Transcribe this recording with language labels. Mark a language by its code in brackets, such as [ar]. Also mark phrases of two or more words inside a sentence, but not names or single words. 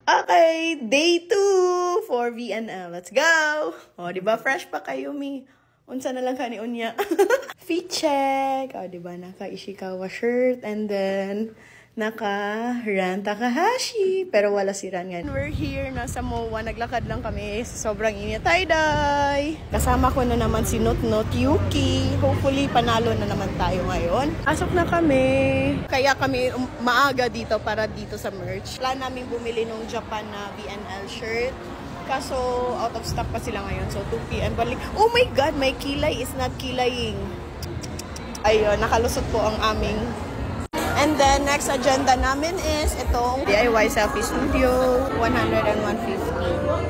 [en] Okay, day 2 for VNL. Let's go! O, [tl] diba? Fresh pa kayo, mi. [ceb] Unsa na lang ka ni Unya. [en] Fit check. [ceb] O, [tl] diba? Naka-Ishikawa shirt. And then, naka-Ran Takahashi. Pero wala si Ran nga. [en] We're here, [tl] nasa MOA. Naglakad lang kami sa sobrang init. Tay-day! Kasama ko na naman si Not Yuki. Hopefully, panalo na naman tayo ngayon. Pasok na kami. Kaya kami maaga dito para dito sa merch. Plan namin bumili nung Japan na VNL shirt. Kaso, [en] out of stock [tl] pa sila ngayon. So, 2 PM balik. [en] Oh my God! My kilay is not kilaying. [tl] Ayun, nakalusot po ang aming. And then, [en] next agenda [tl] namin is itong DIY Selfie Studio, 100 and 150.